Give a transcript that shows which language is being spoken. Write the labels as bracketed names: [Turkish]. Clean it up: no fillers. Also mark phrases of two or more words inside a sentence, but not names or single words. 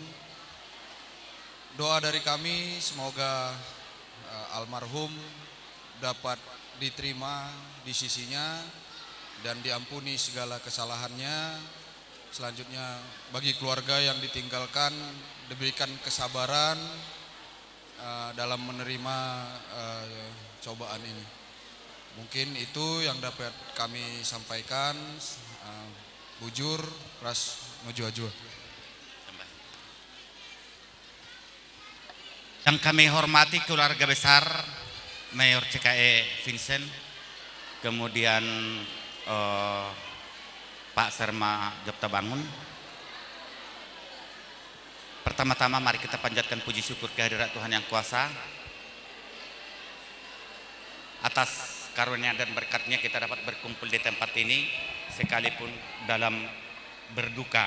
[Indonesian] Doa dari kami semoga almarhum dapat diterima di sisinya dan diampuni segala kesalahannya. Selanjutnya bagi keluarga yang ditinggalkan diberikan kesabaran dalam menerima cobaan ini. Mungkin itu yang dapat kami sampaikan. [Batak Karo] Bujur, ras ngejua-jua. [Indonesian] Yang kami hormati keluarga besar Mayor CKE Vincent, kemudian Pak Serma Jopta Bangun. Pertama-tama mari kita panjatkan puji syukur kehadirat Tuhan Yang Kuasa atas karunia dan berkatnya kita dapat berkumpul di tempat ini sekalipun dalam berduka.